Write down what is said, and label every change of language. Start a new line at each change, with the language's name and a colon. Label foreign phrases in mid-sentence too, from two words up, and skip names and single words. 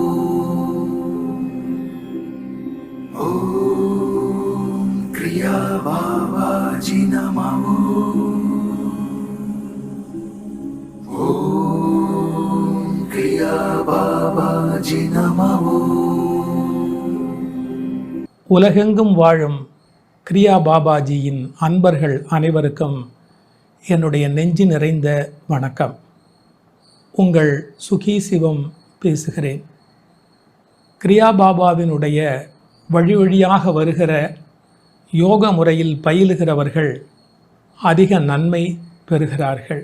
Sanskrit: ओम् क्रिया बाबाजी नमः. ओम् क्रिया बाबाजी नमः.
Tamil: உலகெங்கும் வாழும் கிரியா பாபாஜியின் அன்பர்கள் அனைவருக்கும் என்னுடைய நெஞ்சு நிறைந்த வணக்கம். உங்கள் சுகி சிவம் பேசுகிறேன். கிரியா பாபாவினுடைய வழி வழியாக வருகிற யோக முறையில் பயிலுகிறவர்கள் அதிக நன்மை பெறுகிறார்கள்.